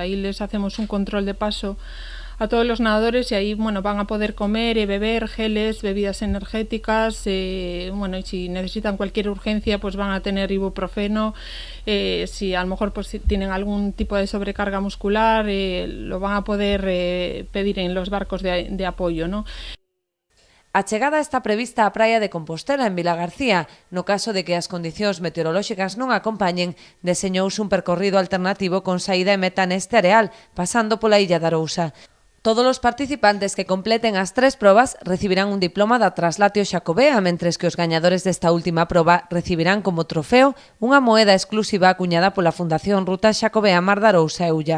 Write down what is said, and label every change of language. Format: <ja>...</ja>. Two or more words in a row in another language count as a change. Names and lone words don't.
<es>Ahí les hacemos un control de paso a todos los nadadores y ahí van a poder comer y beber geles, bebidas energéticas, y si necesitan cualquier urgencia pues van a tener ibuprofeno, si a lo mejor pues tienen algún tipo de sobrecarga muscular, lo van a poder pedir en los barcos de apoyo, ¿no?</es> <gl>A chegada está prevista á praia de Compostela, en Vilagarcía. No caso de que as condicións meteorolóxicas non acompañen, deseñouse un percorrido alternativo con saída e meta neste areal, pasando pola Illa de Arousa. Todos os participantes que completen as 3 probas recibirán un diploma da Traslatio Xacobea, mentres que os gañadores desta última proba recibirán como trofeo unha moeda exclusiva acuñada pola Fundación Ruta Xacobea Mar de Arousa e Ulla.</gl>